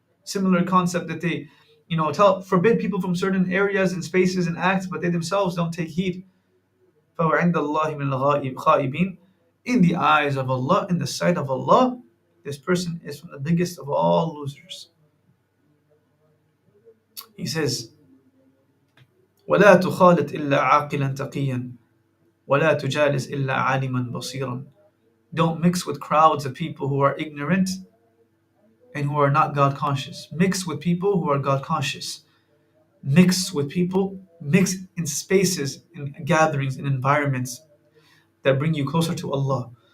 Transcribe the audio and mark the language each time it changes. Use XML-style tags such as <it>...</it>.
<en>Similar concept that they, forbid people from certain areas and spaces and acts, but they themselves don't take heed.</en> <ar>فَهُوَ عِنْدَ اللَّهِ مِنَ الْغَائِبِينَ.</ar> <en>In the eyes of Allah, in the sight of Allah, this person is from the biggest of all losers. He says,</en> <ar>وَلَا تُخَالِطْ إِلَّا عَاقِلًا تَقِيًّا وَلَا تُجَالِسْ إِلَّا عَالِمًا بَصِيرًا.</ar> <en>Don't mix with crowds of people who are ignorant and who are not God conscious. Mix with people who are God conscious. Mix in spaces, in gatherings, in environments that bring you closer to Allah.</en>